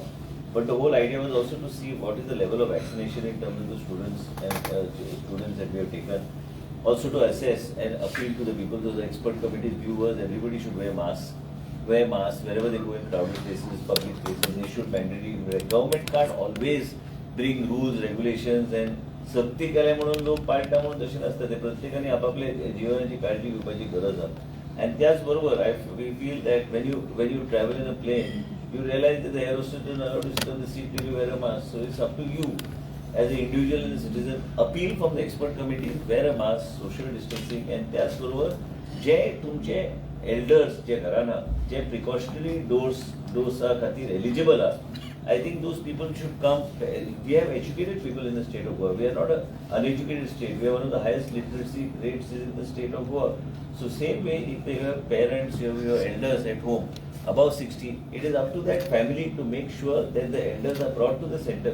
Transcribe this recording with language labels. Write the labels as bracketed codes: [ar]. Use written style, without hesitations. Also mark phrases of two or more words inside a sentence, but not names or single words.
[en] But the whole idea was also to see what is the level of vaccination in terms of the students and students that we have taken. Also to assess and appeal to the people, to the expert committee's viewers, everybody should wear masks. Wear masks wherever they go in crowded places, public places. They should mandatory wear. Government can't always bring rules, regulations and [kok] सक्ती केल्या म्हणून लोक पाळटा म्हणून तशें नासता. ते प्रत्येकाने आपापल्या जिवनाची काळजी घेवपाची गरज आसा. आनी त्याच बरोबर [en] we feel that when you travel in a plane, you realize that the air hostess is allowed to sit on the seat till you wear a mask. So it's up to you as an individual and a citizen. Appeal from the expert committee, wear a mask, social distancing, and [kok] त्याच बरोबर जे तुमचे एल्डर्स जे घरान जे प्रिकॉशनरी डोसा खातीर एलिजिबल आहा, [en] I think those people should come. We have educated people in the state of Goa. We are not an uneducated state. We are one of the highest literacy rates in the state of Goa. So same way, if you have parents, you have your elders at home above 60, it is up to that family to make sure that the elders are brought to the center.